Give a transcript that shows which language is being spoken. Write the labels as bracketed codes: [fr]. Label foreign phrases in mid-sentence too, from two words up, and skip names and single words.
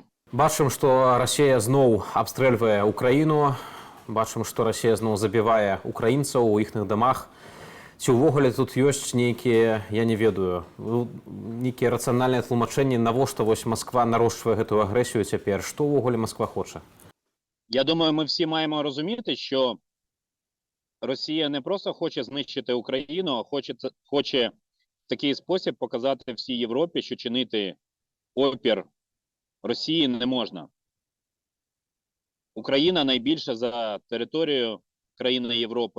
[be] Бачым, што Расія зноў абстрэльвае Украіну. Бачым, што Расія зноў забівае украінцаў у іхных дамах. Ці ўвогуле тут ёсць нейкія, я не ведаю, нейкія рацыянальныя тлумачэнні, навошта вось Масква нарошчвае гэтую агрэсію цяпер? Што ўвогуле Масква хоча? [uk] Я думаю, ми всі маємо розуміти, що Росія не просто хоче знищити Україну, а хоче в такий спосіб показати всій Європі, що чинити опір Росії не можна. Україна найбільше за територію країни Європи.